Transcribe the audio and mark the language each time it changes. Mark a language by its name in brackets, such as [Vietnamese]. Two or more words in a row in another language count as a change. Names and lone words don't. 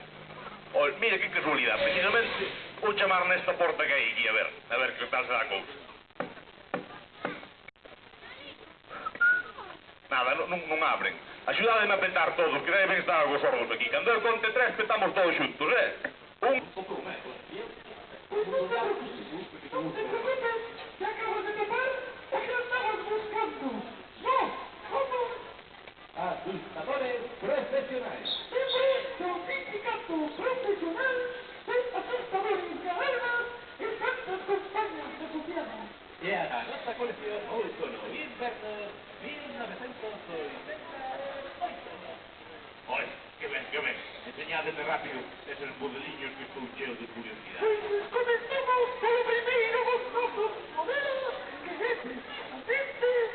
[Galician] Olha, mira que casualidade, precisamente vou chamar nesta porta que hai aquí, a ver que tal será a cousa. Nada, non abren. Axudademe a petar todos, que deben estar algo sordos aquí. Cando eu conte 3, petamos todos xuntos, Un... [Spanish] Administradores profesionales. Certificado profesional de asustadores de alarmas y tantas compañías asociadas. Y a la nuestra colección Outono Invierno 1988. [Galician] Olha, que ben. [Spanish] Enseñádeme rápido esos modeliños [Galician] que estou cheo de curiosidade. [Spanish] Pues comenzamos por lo primero dos nuevos modelos que es precisamente...